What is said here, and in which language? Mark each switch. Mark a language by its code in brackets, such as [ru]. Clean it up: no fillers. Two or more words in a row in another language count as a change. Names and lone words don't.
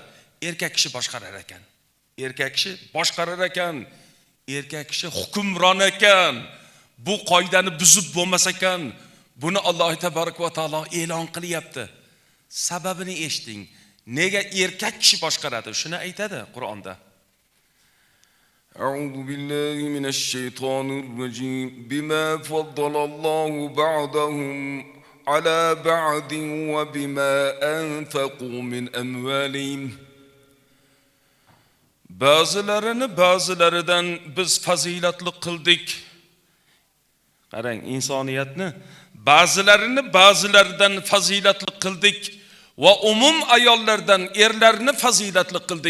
[uz] Erkak kishi boshqarar ekan. Erkak kishi boshqarar ekan. Erkak kishi hukmron ekan. Bu qoidani buzib bo'lmas ekan. Buni Alloh [ar] تبارك وتعالى [uz] e'lon qilyapti. Sababini eshiting. Nega erkak kishi boshqaradi? Shuni aytadi Qur'onda. [ar] أعوذ بالله من الشيطان الرجيم بما فضل الله بعضهم على بعض وبما أنفقوا من أموالهم. [uz] Bazılarından biz fazilatli qildik. Qarang, insoniyatni ba'zilaridan fazilatli qildik va umum ayollardan erlarni fazilatli qildik.